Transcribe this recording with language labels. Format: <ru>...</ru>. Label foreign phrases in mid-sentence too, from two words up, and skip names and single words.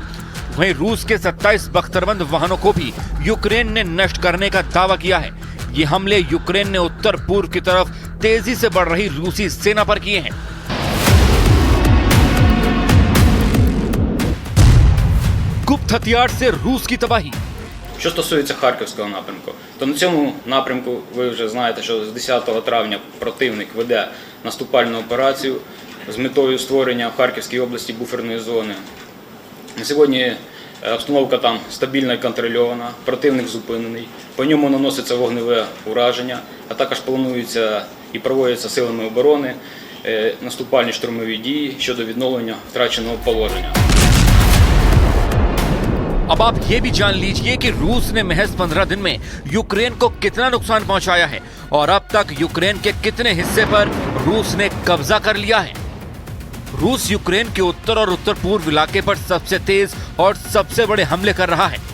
<hi>वहीं रूस के 27 बख्तरबंद वाहनों को भी यूक्रेन ने नष्ट करने का दावा किया है। ये हमले यूक्रेन ने उत्तर पूर्व की तरफ तेजी से बढ़ रही रूसी सेना पर किए हैं। गुप्त हथियार से रूस की तबाही।</hi> <uk>Що стосується Харківського напрямку, то на цьому напрямку ви вже знаєте, що з 10 травня противник веде наступальну операцію з метою створення в Харківській області буферної зони. На сьогодні обстановка там стабільна і контрольована, противник зупинений, по ньому наноситься вогневе ураження, а також планується і проводяться силами оборони наступальні штурмові дії щодо відновлення втраченого положення.</uk> <hi>अब आप ये भी जान लीजिए कि रूस ने महज 15 दिन में यूक्रेन को कितना नुकसान पहुंचाया है और अब तक यूक्रेन के कितने हिस्से पर रूस ने कब्जा कर लिया है। रूस यूक्रेन के उत्तर और उत्तर पूर्व इलाके पर सबसे तेज और सबसे बड़े हमले कर रहा है।</hi>